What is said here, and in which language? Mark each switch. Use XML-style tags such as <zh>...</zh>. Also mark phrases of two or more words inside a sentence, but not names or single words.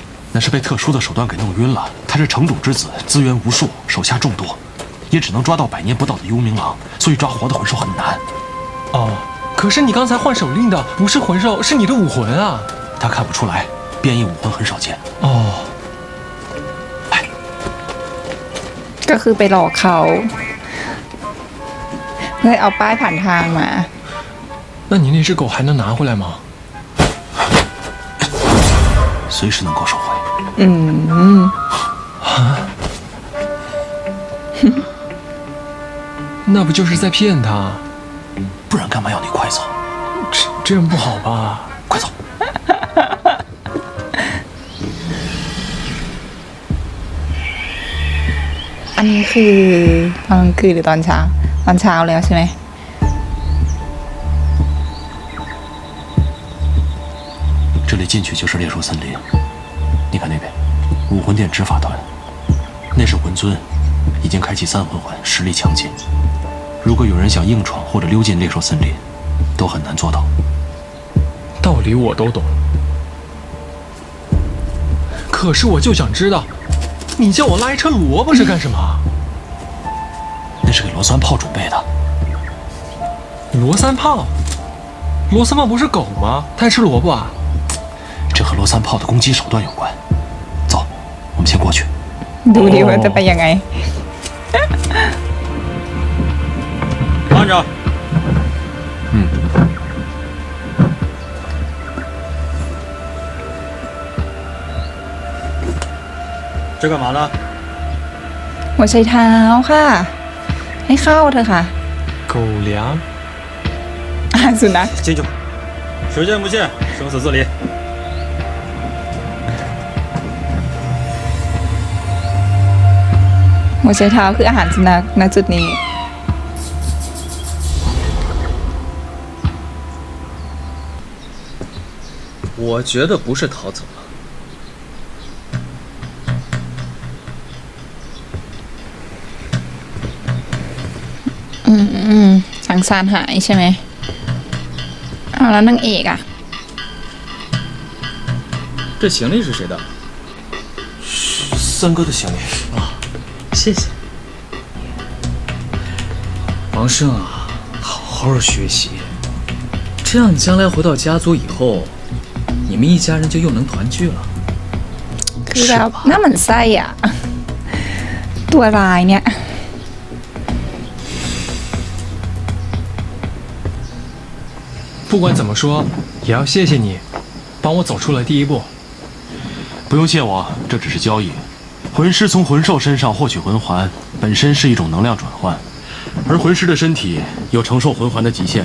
<zh>那是被特殊的手段给弄晕了。他是城主之子，资源无数，手下众多，也只能抓到100年不到的幽冥狼，所以抓活的魂兽很难。哦。可是你刚才换手令的不是魂兽，是你的武魂啊！他看不出来，变异武魂很少见。哦，</zh> <th>ก็คือไปหลอกเขาเพื่อเอาป้ายผ่านทางมา</th> <zh>那你那只狗还能拿回来吗？随时能够收回。那不就是在骗他？不然干嘛要你快走？这样不好吧？快走！</zh> <th>อันนี้คือตอนกลางคืนหรือตอนเช้า ตอนเช้าแล้วใช่ไหม</th> <zh>这里进去就是猎兽森林。你看那边，武魂殿执法团，那是魂尊，已经开启3魂环，实力强劲。如果有人想硬闯或者溜进猎兽森林，都很难做到。道理我都懂，可是我就想知道，你叫我拉一车萝卜是干什么？那是给罗三炮准备的。罗三炮？罗三炮不是狗吗？它还吃萝卜啊？这和罗三炮的攻击手段有关。走，我们先过去。</zh> <th>ดูดิว่าจะไปยังไง</th> <zh>慢着。这干嘛呢？</zh> <th>หัวไชเท้าค่ะ ให้เข้าเถอะค่ะ</th> <zh>狗粮？</zh> <th>อาหารสุนัข</th> <zh>进去吧。时间不限，生死自理。</zh> <th>หัวไชเท้าคืออาหารสุนัขณจุดนี้</th> <zh>我觉得不是逃走了。</zh> <th>สังสารหายใช่ไหม อ้าวแล้วนางเอกอ่ะ</th> <zh>这行李是谁的？三哥的行李。啊，谢谢。王胜啊，好好学习，这样你将来回到家族以后，你们一家人就又能团聚了。</zh> <th>คือแบบน่าหมั่นไส้อ่ะตัวร้ายเนี่ย</th> <zh>不管怎么说，也要谢谢你，帮我走出了第一步。不用谢我，这只是交易。魂师从魂兽身上获取魂环，本身是一种能量转换，而魂师的身体有承受魂环的极限。</zh>